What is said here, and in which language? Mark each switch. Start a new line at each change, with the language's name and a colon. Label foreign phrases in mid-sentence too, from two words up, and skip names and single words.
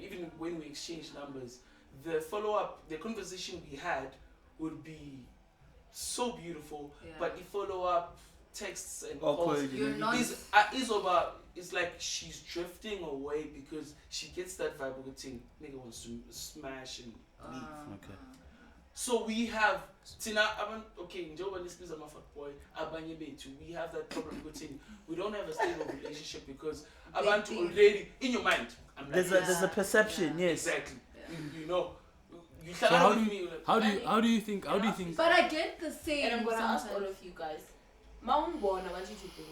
English: Even when we exchange numbers, the follow up, the conversation we had would be so beautiful. Yeah. But the follow up texts and Awkward. calls You're not. is over. It's like she's drifting away because she gets that vibe of a thing. Nigga wants to smash and leave. Okay. So we have Tina.
Zulu: Okay, njengoba nisibiza ama-fuckboy abanye bethu,
English: we have that problem with thing. We don't have a stable relationship because abantu think- already in your mind. I'm like, There's a perception, yes. exactly. Yeah. You know. You So how do with you me, like, how do you think But I get the same. And I'm gonna ask all sometimes. of you guys. Maungbona, what did you think?